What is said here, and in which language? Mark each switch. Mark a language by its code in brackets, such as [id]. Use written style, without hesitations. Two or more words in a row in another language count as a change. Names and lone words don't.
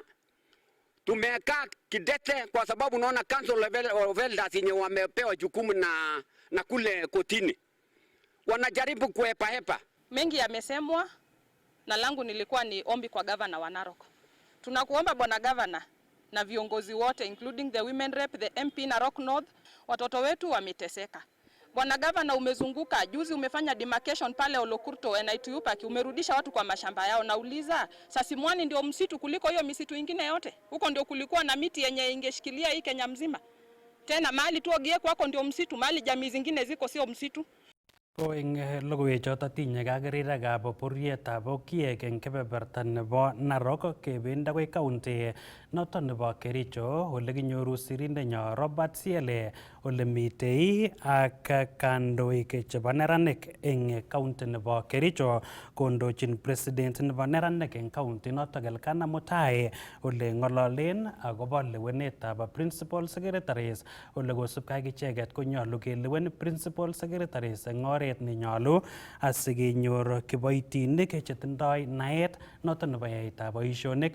[sw] Tumekaa kidete kwa sababu naona Council of Elders yenye wamepewa jukumu na kule kotini wanajaribu kuhepa. Mengi yamesemwa, na langu nilikuwa ni ombi kwa governor wa Narok. Tunakuomba bwana governor na viongozi wote [en] including the women rep, the MP Narok North, [sw] watoto wetu wameteseka. Bwana governor, umezunguka juzi, umefanya demarcation pale Olokurto NITU Park, umerudisha watu kwa mashamba yao. Nauliza, Sasimwani ndio msitu kuliko hiyo misitu ingine yote? Huko ndio kulikuwa na miti yenye ingeshikilia hii Kenya mzima. Tena mahali tu Ogiek wako ndio msitu, mahali jamii zingine ziko sio msitu. [kln] Ko ing logoiwechoto tinye kakirirekab bororietab Okiek eng kebeberta nebo Narok kebenda koi county noton nebo Kericho, ole kinyoru sirindenyo Robert Siele ole mitei ak kandoik chebo neranik eng county nebo Kericho kondochin president nebo neranik eng county notok Elkanah Mutai ole ng'ololen akobo lewenetab [en] principal secretaries [kln] ole kosubkei ak icheket konyolu kelewen [en] principal secretaries [kln] eng oret nenyolu asikenyor kiboitinik chetindoi naet noton nebo yaetab boisionik.